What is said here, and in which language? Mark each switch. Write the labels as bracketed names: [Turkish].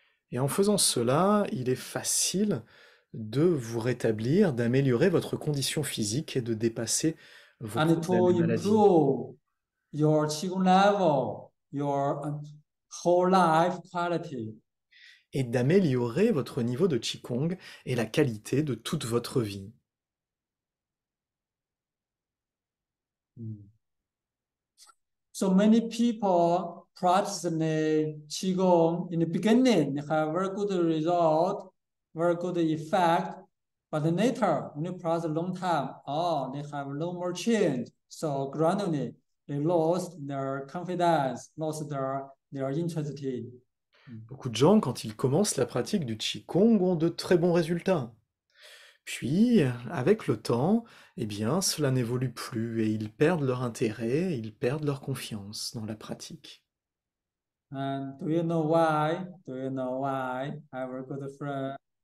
[French] Et en faisant cela, il est facile de vous rétablir, d'améliorer votre condition physique et de dépasser vos [English] And to [French] problèmes et maladies. [English] improve your qigong level, your whole life quality. [French] Et d'améliorer votre niveau de Qigong et la qualité de toute votre vie. [English] So many people practice the qigong in the beginning, they have very good result, very good effect, but then later when you practice a long time, they have no more change. So gradually they lost their confidence, lost their interest. [French] Beaucoup de gens, quand ils commencent la pratique du Qigong, ont de très bons résultats. Puis, avec le temps, eh bien, cela n'évolue plus et ils perdent leur intérêt, ils perdent leur confiance dans la pratique. [English] And do you know why? Do you know why? I have a good friend.